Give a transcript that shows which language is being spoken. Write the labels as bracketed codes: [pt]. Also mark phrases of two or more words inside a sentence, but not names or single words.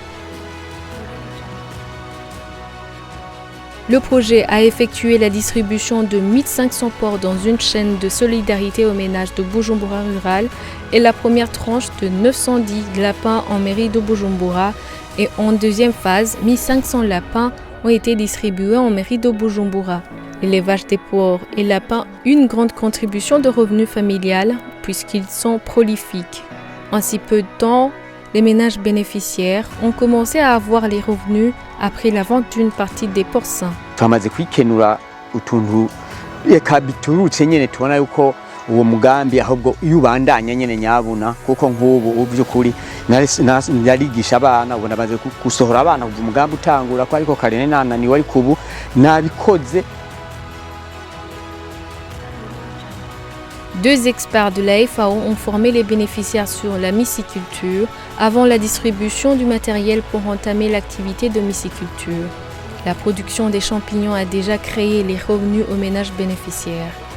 [fr] Le projet a effectué la distribution de 1500 porcs dans une chaîne de solidarité aux ménages de Bujumbura rural et la première tranche de 910 lapins en mairie de Bujumbura, et en deuxième phase, 1500 lapins ont été distribués en mairie de Bujumbura. L'élevage des porcs et lapins, une grande contribution de revenus familial puisqu'ils sont prolifiques. En si peu de temps, les ménages bénéficiaires ont commencé à avoir les revenus après la vente d'une partie des porcins. [rn] Twamaze kwikenura utuntu reka biturutse nyene tubona yuko uwo mugambi ahubwo iyo ubandanya nyene nyabuna kuko nk'ubu by'ukuri narigisha abana ubona baze gusohora abana kuva umugambi utangura ko ariko karene nananiwe ariko ubu nabikoze. [fr] Deux experts de la FAO ont formé les bénéficiaires sur la myciculture avant la distribution du matériel pour entamer l'activité de myciculture. La production des champignons a déjà créé les revenus aux ménages bénéficiaires.